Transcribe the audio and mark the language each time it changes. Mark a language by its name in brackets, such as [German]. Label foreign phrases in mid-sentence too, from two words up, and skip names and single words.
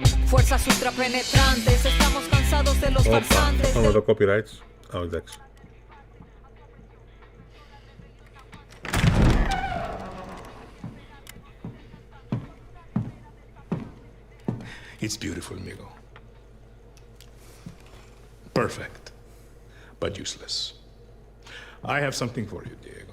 [Spanish] Fuerzas ultrapenetrantes, estamos cansados de los farsantes. [Greek] Πάμε το copyrights. Εντάξει. [English] It's beautiful, amigo. Perfect, but useless. I have something for you, Diego.